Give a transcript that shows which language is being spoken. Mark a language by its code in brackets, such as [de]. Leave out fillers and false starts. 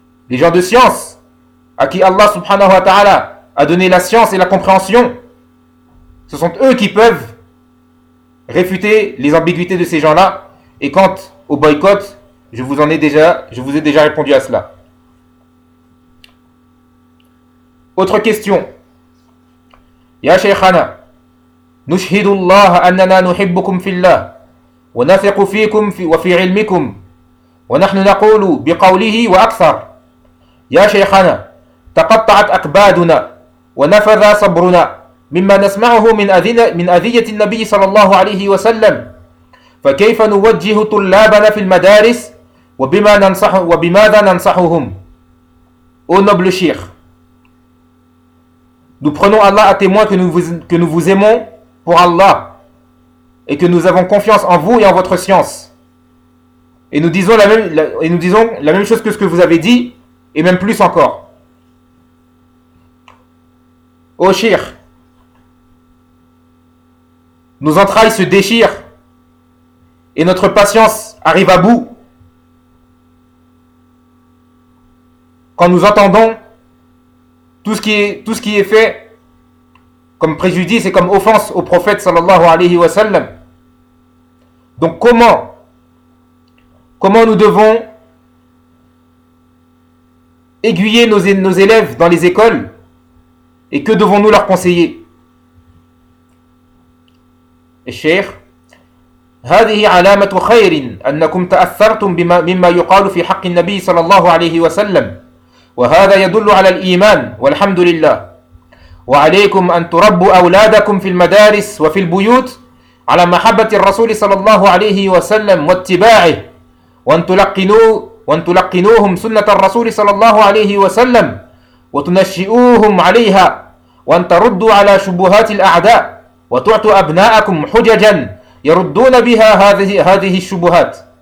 [fr] Les gens de science à qui Allah subhanahu wa ta'ala a donné la science et la compréhension, ce sont eux qui peuvent réfuter les ambiguïtés de ces gens-là. Et quant au boycott, je vous ai déjà répondu à cela. Autre question. [ar] يا شيخنا نشهد الله أننا نحبكم في الله ونثق فيكم وفي علمكم ونحن نقول بقوله وأكثر يا شيخنا تقطعت أكبادنا ونفذ صبرنا مما نسمعه من أذية النبي صلى الله عليه وسلم فكيف نوجه طلابنا في المدارس وبماذا ننصحهم أو نبل شيخ. [fr] Nous prenons Allah à témoin que nous vous aimons pour Allah et que nous avons confiance en vous et en votre science. Et nous disons la même chose que ce que vous avez dit et même plus encore. Ô Shir, nos entrailles se déchirent et notre patience arrive à bout quand nous entendons tout ce qui est fait comme préjudice et comme offense au prophète sallallahu alayhi wa sallam. Donc comment nous devons aiguiller nos élèves dans les écoles et que devons-nous leur conseiller? [ar] الشيخ هذه علامة خير أنكم تأثرتم بما مما يقال في حق النبي صلى الله عليه وسلم وهذا يدل على الإيمان والحمد لله. وعليكم أن تربوا أولادكم في المدارس وفي البيوت على محبة الرسول صلى الله عليه وسلم واتباعه وأن تلقنوهم سنة الرسول صلى الله عليه وسلم وتنشئوهم عليها وأن تردوا على شبهات الأعداء وتعطوا أبناءكم حججا يردون بها هذه الشبهات